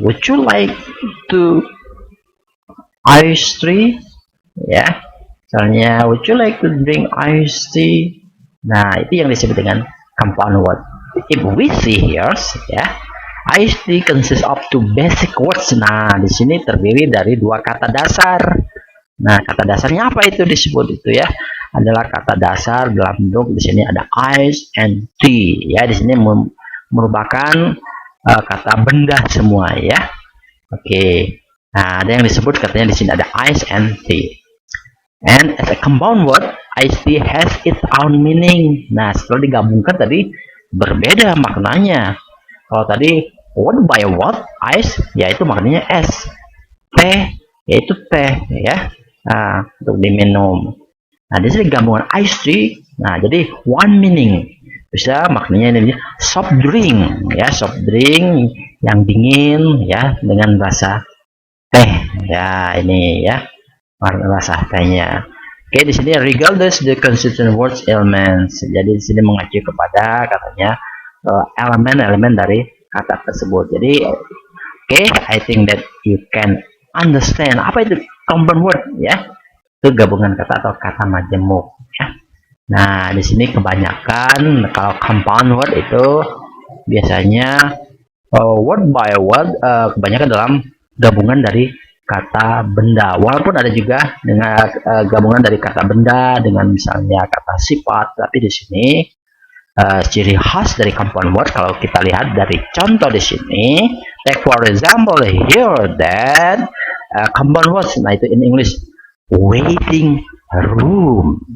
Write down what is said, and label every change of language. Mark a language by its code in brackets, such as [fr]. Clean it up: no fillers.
[en] Would you like to iced tea? Ya. [id] Misalnya [en] would you like to drink iced tea? [id] Nah, itu yang disebut dengan compound word. [en] If we see here ya, iced tea consists of two basic words. [id] Nah, di sini terdiri dari dua kata dasar. Nah, kata dasarnya apa itu disebut itu ya? Adalah kata dasar dalam bentuk di sini ada ice and tea ya. Di sini merupakan kata benda semua ya. Oke. Nah, ada yang disebut katanya di sini ada ice and tea. [en] And as a compound word, iced tea has its own meaning. [id] Nah, setelah digabungkan tadi berbeda maknanya. Kalau tadi word by word, ice yaitu maknanya es, teh yaitu teh ya, nah, untuk diminum. Nah, di sini gabungan iced tea. Nah, jadi one meaning bisa maknanya ini soft drink ya, soft drink yang dingin ya dengan rasa teh ya, ini ya rasa tehnya. Oke, di sini [en] regardless the constituent words elements. [id] Jadi di sini mengacu kepada katanya elemen-elemen dari kata tersebut. Jadi [en] I think that you can understand [id] apa itu [en] compound word ya. [id] Itu gabungan kata atau kata majemuk ya. Nah, di sini kebanyakan kalau compound word itu biasanya word by word kebanyakan dalam gabungan dari kata benda. Walaupun ada juga dengan gabungan dari kata benda dengan misalnya kata sifat, tapi di sini ciri khas dari compound word kalau kita lihat dari contoh di sini, [en] take for example here that compound words, [id] nah itu in English waiting room.